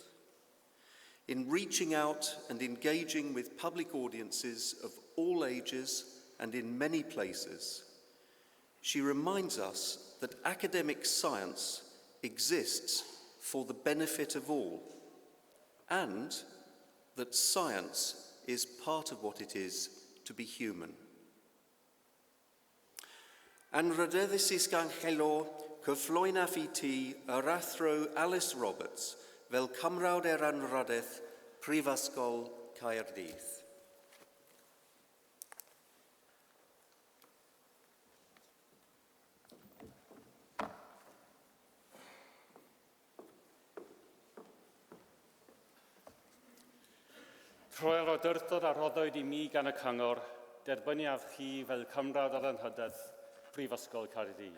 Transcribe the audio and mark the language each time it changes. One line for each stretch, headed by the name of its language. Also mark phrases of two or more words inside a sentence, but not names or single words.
English: In reaching out and engaging with public audiences of all ages and in many places, she reminds us that academic science exists for the benefit of all, and that science is part of what it is to be human.
Welsh: Anrhydeddus Angelo cyflwyna fi ti yr athro Alice Roberts fel cymrawd anrhyddedd Prifysgol Caerdydd. Rhoi'r awdurdod a rhoddwyd I mi gan y cyngor, derbyniaf chi fel cymrawd ar anrhyddedd Prifysgol Caerdydd.